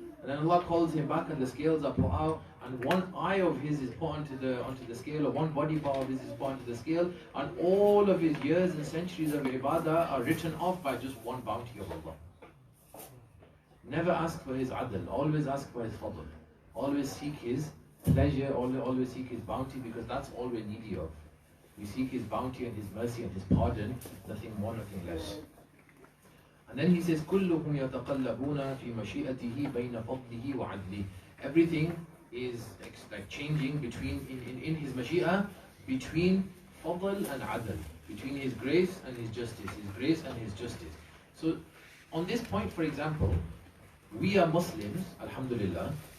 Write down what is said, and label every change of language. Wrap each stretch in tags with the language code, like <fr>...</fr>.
<en>And then Allah calls him back and the scales are put out, and 1 eye of his is put onto the scale, or 1 body part of his is put onto the scale, and all of his years and centuries of ibadah are written off by just 1 bounty of Allah. Never ask for His adl, always ask for His fadl. Always seek His pleasure, always seek His bounty, because that's all we're needy of. We seek His bounty and His mercy and His pardon, nothing more, nothing less.</en> <ar>And then he says, كُلُّهُمْ يَتَقَلَّبُونَ فِي مَشِيئَتِهِ بَيْنَ فَضْلِهِ وَعَدْلِهِ.</ar> <en>Everything is like changing between in His mashi'ah, between fadl and adl, between His grace and His justice, His grace and His justice. So on this point, for example, we are Muslims, alhamdulillah.</en>